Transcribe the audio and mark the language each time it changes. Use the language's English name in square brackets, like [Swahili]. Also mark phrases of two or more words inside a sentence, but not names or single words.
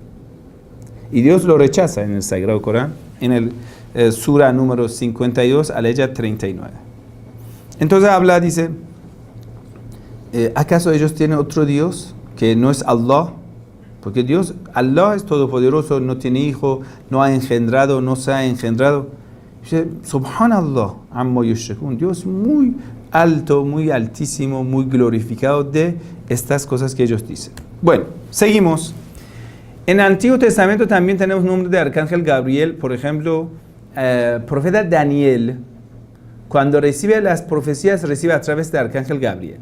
[Spanish] Y Dios lo rechaza en el Sagrado Corán, en el Sura número 52, aleya 39. Entonces habla, dice: ¿acaso ellos tienen otro Dios que no es Allah? Porque Dios, Allah es todopoderoso, no tiene hijo, no ha engendrado, no se ha engendrado. [Arabic] سبحان الله عما يشركون. [Spanish] Dios muy alto, muy altísimo, muy glorificado de estas cosas que ellos dicen. Bueno, seguimos. En el Antiguo Testamento también tenemos nombre de Arcángel Gabriel. Por ejemplo, profeta Daniel, cuando recibe las profecías, recibe a través de Arcángel Gabriel.